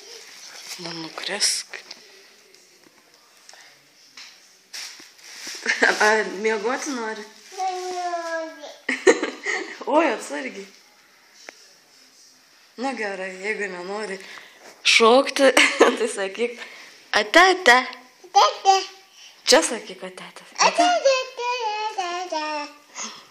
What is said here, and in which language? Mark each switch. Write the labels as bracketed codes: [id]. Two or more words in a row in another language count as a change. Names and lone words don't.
[lt] Nu, nukresk. Ar miegoti nori? Nenori. Oi, atsargiai. Nu gerai, jeigu nenori šokti, tai sakyk ate, ate. Tete. Čia sakyk ate, ate. Ate, ate, ate, ate.